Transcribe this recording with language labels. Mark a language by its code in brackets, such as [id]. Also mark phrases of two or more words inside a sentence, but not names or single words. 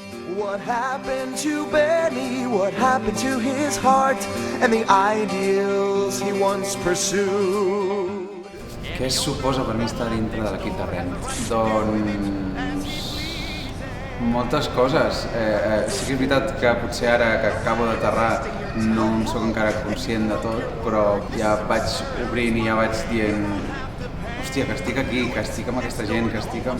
[en] What happened to Benny? What happened to his heart and the ideals he once pursued? [ca] Què suposa per mi estar dintre de l'equip de Ren? Doncs... moltes coses. Sí que és veritat que potser ara que acabo d'aterrar no en soc encara conscient de tot, però ja vaig obrint i ja vaig dient hòstia, que estic aquí, que estic amb aquesta gent, que estic amb...